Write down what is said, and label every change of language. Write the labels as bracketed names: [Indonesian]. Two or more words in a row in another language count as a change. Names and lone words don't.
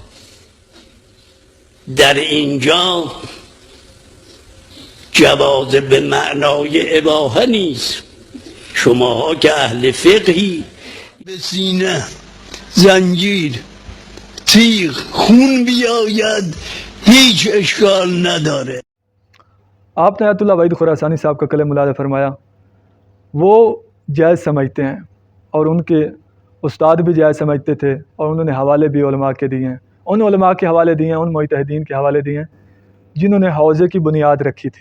[Persian] در اینجا جواز به معنای اباحه نیست. شماها که اهل فقهی به سینه زنجیر تیغ خون بیاید هیچ اشکال نداره. [Urdu] آپ نے آیت اللہ وحید خراسانی صاحب کا کلام ملاحظہ فرمایا، وہ جائز سمجھتے ہیں اور ان کے استاد بھی جائز سمجھتے تھے، اور انہوں نے حوالے بھی علماء کے دیے ہیں، ان علماء کے حوالے دیے ہیں، ان مجتہدین کے حوالے دیے ہیں جنہوں نے حوضے کی بنیاد رکھی تھی۔